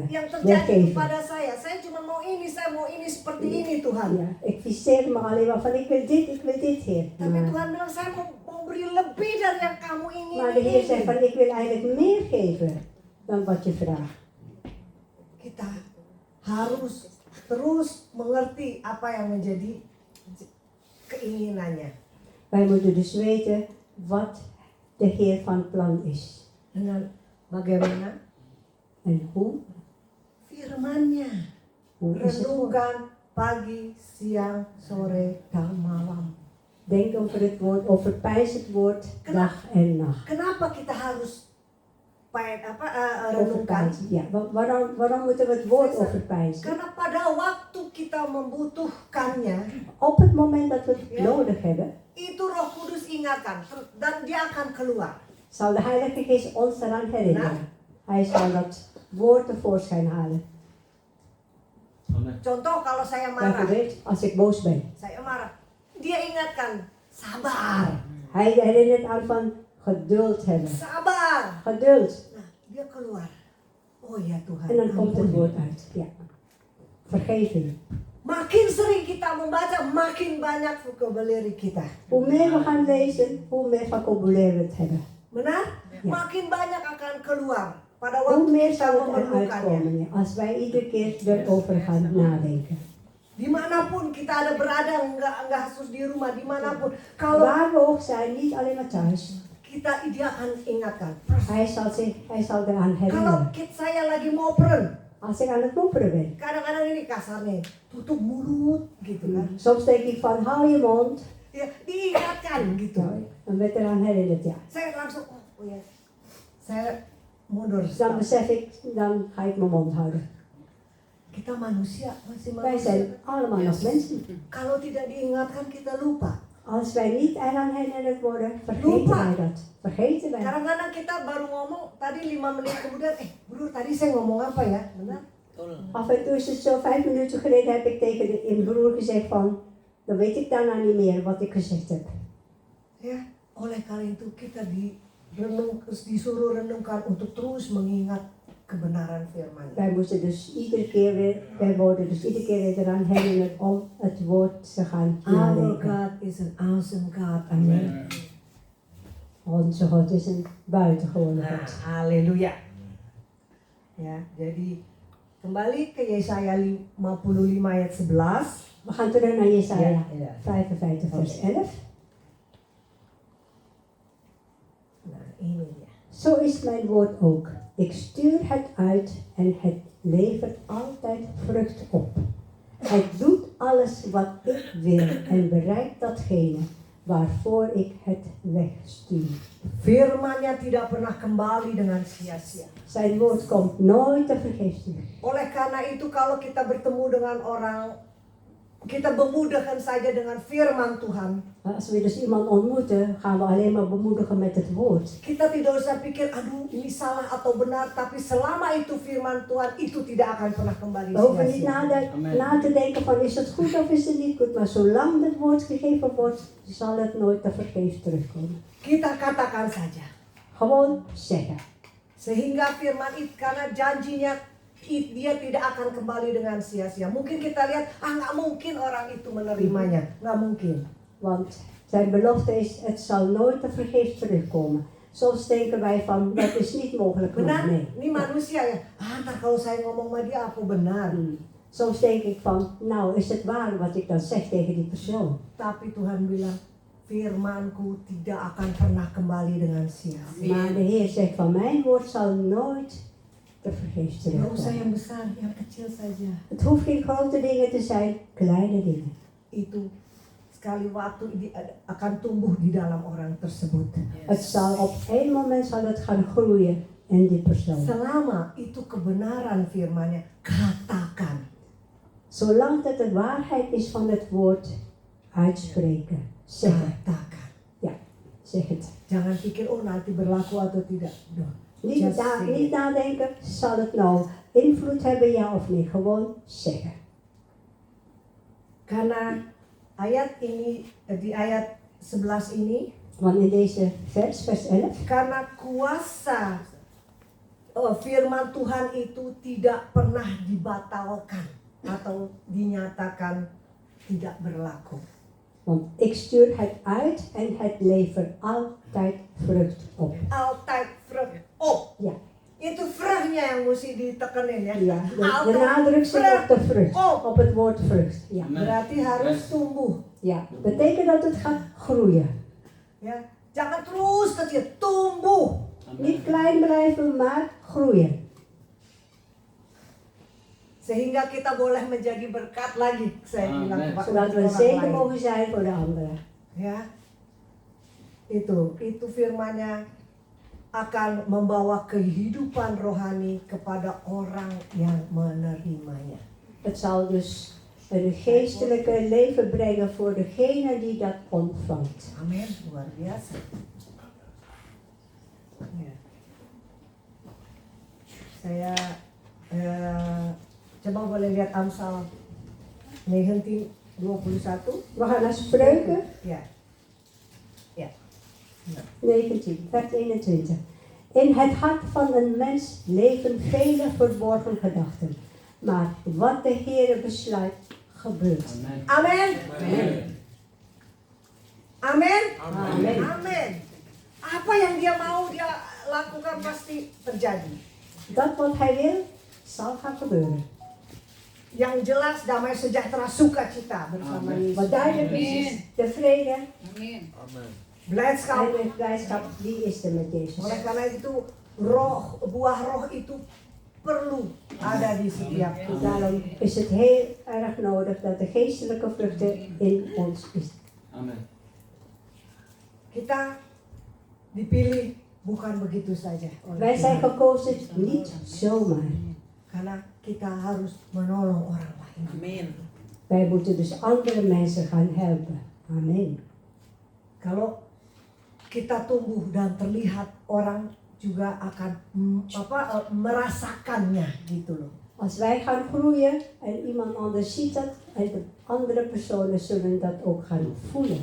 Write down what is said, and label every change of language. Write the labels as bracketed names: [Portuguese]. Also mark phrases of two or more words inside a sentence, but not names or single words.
[Indonesian] Yang [Dutch] Wil [Indonesian] terjadi [Dutch] geven. [Indonesian] kepada saya cuma mau ini, saya mau ini seperti ini Tuhan. [Dutch] Ja, ik viseer me alleen maar van ik wil dit Heer. [Indonesian] Tapi [Dutch] Maar, [Indonesian] Tuhan bilang saya mau beri lebih dari yang kamu [Dutch] maar de Heer zegt [Indonesian] ingin. [Dutch] van ik wil eigenlijk meer geven dan wat je vraagt. [Indonesian] Kita harus terus mengerti apa yang menjadi keinginannya. [Dutch] Wij moeten dus weten wat de Heer van plan is. [Indonesian] Dengan bagaimana [Dutch] En hoe [Indonesian] firman-Nya. [Dutch] is het woord. [Indonesian] Renungkan pagi, siang, sore, dan malam. [Dutch] Denk over het woord, overpijs het woord dag en nacht. [Indonesian] Kenapa kita harus renungkan? [Dutch] Overpijs, ja. Waarom moeten we het woord overpijzen? [Indonesian] Karena pada waktu kita membutuhkannya, [Dutch] Op het moment dat we het nodig hebben, [Indonesian] itu Roh Kudus ingatkan dan dia akan keluar. [Dutch] zal de Heilige Geest ons eraan herinneren. Hij zal dat woord tevoorschijn halen. Amen. [Indonesian] Contoh kalau saya marah, [Dutch] Bijvoorbeeld, als ik boos ben. [Indonesian] saya marah. Dia ingatkan, sabar, [Dutch] Hij herinnert aan van geduld hebben. [Indonesian] sabar. [Dutch] Geduld. [Indonesian] Nah, dia keluar. Oh ya Tuhan. [Dutch] En dan komt het [Indonesian] ampuni. [Dutch] woord uit. Ja. Vergeving. [Indonesian] Makin sering kita membaca, makin banyak vocabulary kita. [Dutch] Hoe meer we gaan lezen, hoe meer vocabulaire we het hebben. [Indonesian] Benar? [Dutch] Ja. [Indonesian] Makin banyak akan keluar pada [Dutch] Hoe [Indonesian] waktu [Dutch] meer [Indonesian] kita [Dutch] zal het eruit [Indonesian] memerlukannya. [Dutch] komen ja, als wij iedere keer erover gaan nadenken. [Indonesian] Dimanapun kita ada berada, enggak harus di rumah, dimanapun. Kalau [Dutch] Waar we ook zijn, niet alleen maar thuis. [Indonesian] dia akan ingatkan. [Dutch] Hij zal eraan [Indonesian] Kalau [Dutch] herinneren. [Indonesian] saya lagi moperen, [Dutch] Als ik aan het mopperen ben. [Indonesian] Kadang-kadang ini kasarnya, tutup mulut gitu kan. [Dutch] Soms denk ik van, hou je mond. [Indonesian] Ya, diingatkan gitu. [Dutch] Nou, dan werd eraan herinnerd, ja. [Indonesian] Saya langsung, oh ya, saya mundur. [Dutch] Dus dan besef ik, dan ga ik mijn mond houden. [Indonesian] Kita manusia, masih [Dutch] Wij zijn [Indonesian] manusia. [Dutch] allemaal nog mensen. [Indonesian] Kalau tidak diingatkan kita lupa. [Dutch] Als wij niet eraan herinnerd worden, vergeten [Indonesian] Lupa. [Dutch] wij dat. Vergeten wij. [Indonesian] Kadang-kadang kita baru ngomong, tadi 5 menit kemudian, bro tadi saya ngomong apa ya? Benar? [Dutch] Af en toe is het zo, 5 minuten geleden heb ik tegen een broer gezegd van, dan weet ik daarna niet meer wat ik gezegd heb. [Indonesian] Ya, oleh karena itu kita disuruh renungkan untuk terus mengingat kebenaran firman. [Dutch] Wij moeten dus iedere keer weer, wij worden dus iedere keer weer eraan herinnerd om het woord te gaan [English] Our [Dutch] nadenken. [English] God is an awesome God. Amen. [Dutch] Onze God is een buitengewone [Indonesian] Nah, [Dutch] God. [Indonesian] haleluya. Ya, jadi kembali ke Yesaya 55 ayat 11. [Dutch] We gaan terug naar Jesaja Ja. 55 vers 11. [Indonesian] Nah, ini dia. [Dutch] Zo is mijn woord ook. Ik stuur het uit en het levert altijd vrucht op. Het doet alles wat ik wil en bereikt datgene waarvoor ik het wegstuur. [Indonesian] Firman-Nya tidak pernah kembali dengan sia-sia. [Dutch] Zijn woord komt nooit te vergeefs terug. [Indonesian] Oleh karena itu kalau kita bertemu dengan orang, kita memudahkan saja dengan firman Tuhan. [Dutch] Als we dus iemand ontmoeten, gaan we alleen maar bemoedigen met het woord. [Indonesian] Kita tidak usah pikir, aduh ini salah atau benar, tapi selama itu firman Tuhan, itu tidak akan pernah kembali [Dutch] We hoeven niet [Indonesian] sia-sia. [Dutch] na te denken van is het goed of is het niet goed. Maar zolang het woord gegeven wordt, zal het nooit te vergeefs terugkomen. [Indonesian] Kita katakan saja. [Dutch] Gewoon zeggen. [Indonesian] Sehingga firman itu, karena janjinya dia tidak akan kembali dengan sia-sia. Mungkin kita lihat, nggak mungkin orang itu menerimanya. Nggak mungkin. [Dutch] Want zijn belofte is, het zal nooit te vergeefs terugkomen. Soms denken wij van, dat is niet mogelijk. Maar [Indonesian] Benar? [Dutch] nee. [Indonesian] Ini manusia ya. Ntar kalau saya ngomong sama dia, apa benar? [Dutch] Soms denk ik van, nou is het waar wat ik dan zeg tegen die persoon. [Indonesian] Tapi Tuhan bilang, firmanku tidak akan pernah kembali dengan sia-sia. [Dutch] Maar de Heer zegt van, mijn woord zal nooit te vergeefs [Indonesian] Nggak usah [Dutch] terugkomen. [Indonesian] yang besar, yang kecil saja. [Dutch] Het hoeft geen grote dingen te zijn, kleine dingen. [Indonesian] Itu sekali waktu akan tumbuh di dalam orang tersebut. [Dutch] Het zal op één moment zal het gaan groeien in die persoon. [Indonesian] Selama itu kebenaran firman-Nya, katakan. [Dutch] Zolang het de waarheid is van het woord, uitspreken. Zeggen. [Indonesian] Katakan. [Dutch] Ja, zeg het. [Indonesian] Jangan pikir, oh nanti berlaku atau tidak. Doh. [Dutch] Niet, [English] Just say it. [Dutch] niet nadenken, zal het nou invloed hebben, ja of nee. Gewoon zeggen. [Indonesian] Karena ayat ini, di ayat 11 ini, [Dutch] Want in deze vers 11, [Indonesian] karena kuasa firman Tuhan itu tidak pernah dibatalkan atau dinyatakan tidak berlaku. [Dutch] want ik stuur het uit en het levert altijd vrucht op. Altijd vrucht op. Ja, [Indonesian] Itu vruchtnya yang mesti ditekenin ya. [Dutch] ja de Altijd nadruk zit op de vrucht, op. op het woord vrucht. Ja, [Indonesian] Berarti harus tumbuh. [Dutch] ja. Betekent dat het gaat groeien. [Indonesian] Ya, jangan terus kecil, tumbuh. [Dutch] Niet klein blijven, maar groeien. [Indonesian] Sehingga kita boleh menjadi berkat lagi, saya Amen. bilang Pak, [Dutch] Zodat we [Indonesian] untuk [Dutch] een [Indonesian] orang [Dutch] zegen [Indonesian] lain. [Dutch] mogen zijn voor de anderen. [Indonesian] Ya, itu firman-Nya akan membawa kehidupan rohani kepada orang yang menerimanya. [Dutch] Het zal dus een geestelijke leven brengen voor degene die dat ontvangt. [Indonesian] Amin, luar biasa. Ya. Saya coba boleh lihat Amsal 19:21. [Dutch] We gaan naar Spreuken [Indonesian] Ya. [Dutch] 19, vers 21. In het hart van een mens leven vele verborgen gedachten. Maar wat de Heer besluit, gebeurt. Amen. [Indonesian] Amin. Amin. Amin. Amin. Apa yang dia mau dia lakukan pasti terjadi. [Dutch] Dat wat Hij wil, zal gaan gebeuren. [Indonesian] Yang jelas damai sejahtera sukacita bersama Amin. Yesus. [Dutch] Wat duidelijk is, de vrede Blijdschap. en de blijdschap, die is er met Jezus. [Indonesian] Oleh karena itu buah roh itu perlu ada di setiap kita. [Dutch] Daarom is het heel erg nodig dat de geestelijke vruchten in ons is. Amen. [Indonesian] Kita dipilih bukan begitu saja oleh [Dutch] Wij zijn [Indonesian] Tuhan. [Dutch] gekozen niet zomaar. [Indonesian] Karena kita harus menolong orang lain. Amin. [Dutch] Wij moeten dus andere mensen gaan helpen. Amen. [Indonesian] Kalau kita tumbuh dan terlihat, orang juga akan merasakannya gitu loh. [Dutch] Als wij gaan groeien en iemand anders ziet dat, en de andere personen zullen dat ook gaan voelen.